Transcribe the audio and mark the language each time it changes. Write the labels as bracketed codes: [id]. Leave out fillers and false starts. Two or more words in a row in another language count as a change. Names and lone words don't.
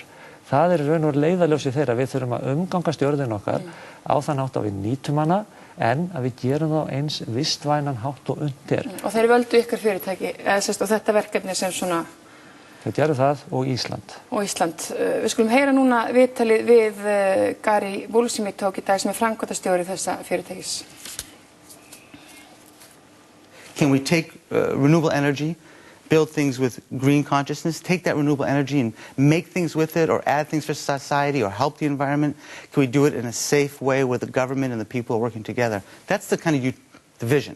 [is] Það er raun og veru leiðarljósi þeirra, við þurfum að umgangast jörðin okkar á þann hátt að við nýtum hana, en að við gerum þá eins vistvænan hátt og undir. Og þeir völdu ykkur fyrirtæki, og þetta verkefni sem svona... Þeir gerðu það og Ísland. Og Ísland. Við skulum heyra núna viðtalið við Gary Bull sem ég tók í dag sem framkvæmdastjóri þessa fyrirtækis. [en] Can we take renewable energy, build things with green consciousness, take that renewable energy and make things with it or add things for society or help the environment? Can we do it in a safe way where the government and the people are working together? That's the kind of the vision.